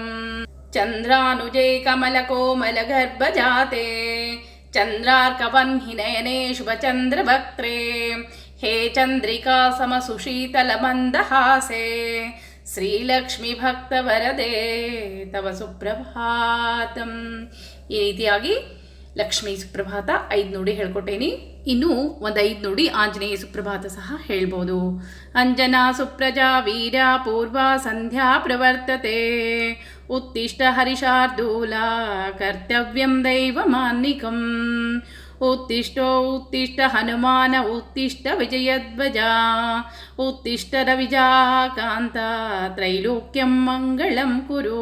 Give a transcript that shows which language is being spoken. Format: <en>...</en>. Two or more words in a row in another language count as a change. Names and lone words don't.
<sa>चन्द्रानुजे कमलकोमलगर्भजाते चन्द्रार्कवह्निनयने शुभचन्द्रवक्त्रे हे चन्द्रिका समसुशीतलमन्दहासे ಶ್ರೀಲಕ್ಷ್ಮಿ ಭಕ್ತವರದೆ ತವ ಸುಪ್ರಭಾತಂ.</sa> <kn>ಈ ರೀತಿಯಾಗಿ ಲಕ್ಷ್ಮೀ ಸುಪ್ರಭಾತ 5 ನುಡಿ ಹೇಳ್ಕೊಟ್ಟೇನಿ. ಇನ್ನು ಒಂದು 5 ನುಡಿ ಆಂಜನೇಯ ಸುಪ್ರಭಾತ ಸಹ ಹೇಳ್ಬೋದು.</kn> <sa>ಅಂಜನಾ ಸುಪ್ರಜಾ ವೀರ ಪೂರ್ವ ಸಂಧ್ಯಾ ಪ್ರವರ್ತತೆ ಉತ್ತಿಷ್ಠ ಹರಿಶಾರ್ದೂಲ ಕರ್ತವ್ಯಂ ದೈವಮಾನ್ನಿಕಂ उत्तिष्ठ उत्तिष्ठ हनुमान उत्तिष्ठ विजयध्वजा उत्तिष्ठ रविजाकान्त त्रैलोक्यं मङ्गलं कुरु.</sa>